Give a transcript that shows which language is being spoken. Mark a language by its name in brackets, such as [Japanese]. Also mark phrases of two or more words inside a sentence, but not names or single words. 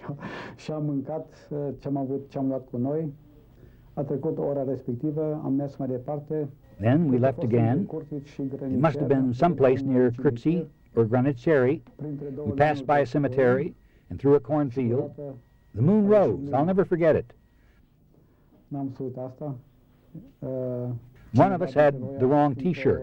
[Romanian] Și am mâncat ce am luat cu noi. A trecut ora respectivă, am mers mai departe. [English] Then we left again. It must have been someplace near Curții or Granițeri. We passed by a cemetery and through a cornfield. The moon rose. I'll never forget it. [Romanian] N-am să uit asta. [English] One of us had the wrong T-shirt.